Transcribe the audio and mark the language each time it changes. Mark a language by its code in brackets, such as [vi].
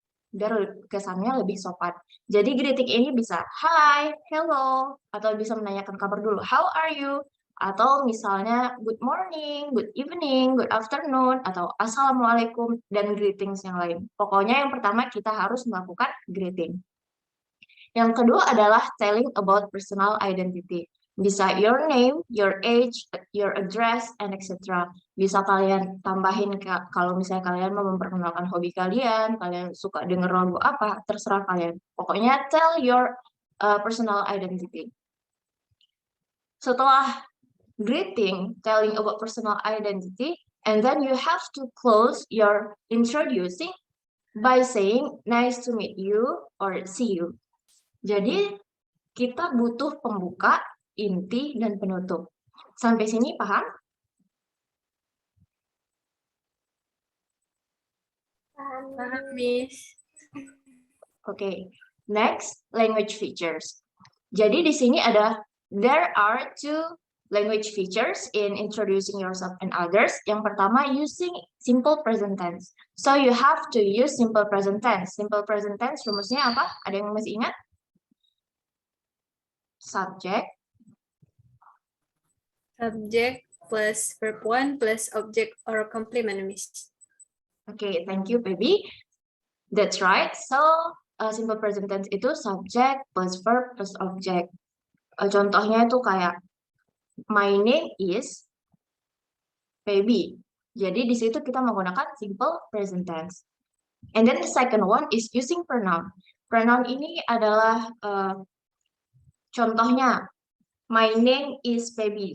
[id] Biar kesannya lebih sopan. Jadi greeting ini bisa hi, hello, atau bisa menanyakan kabar dulu, [en] how are you? [id] Atau misalnya [en] good morning, good evening, good afternoon, [id] atau assalamualaikum, dan greetings yang lain. Pokoknya yang pertama kita harus melakukan greeting. Yang kedua adalah [en] telling about personal identity. [id] Bisa [en] your name, your age, your address, and etc. [id] Bisa kalian tambahin kalau misalnya kalian mau memperkenalkan hobi kalian suka denger lagu apa, terserah kalian. [en] Pokoknya tell your personal identity. Setelah greeting, telling about personal identity, And then you have to close your introducing by saying nice to meet you or see you. [id] Jadi kita butuh pembuka, inti, dan penutup. Sampai sini paham? Paham, Miss. [en] Oke, next language features. [id] Jadi di sini [en] there are two language features in introducing yourself and others. [id] Yang pertama, [en] using simple present tense. So you have to use simple present tense. [id] Simple present tense rumusnya apa? Ada yang masih ingat? [en] Subject. Subject plus verb 1 plus object or complement, Miss. Okay, thank you, baby. That's right. So, simple present tense itu subject plus verb plus object. [id] Contohnya itu kayak [en] my name is baby. [id] Jadi di situ kita menggunakan simple present tense. [en] And then the second one is using pronoun. [id] Pronoun ini adalah contohnya [en] my name is baby.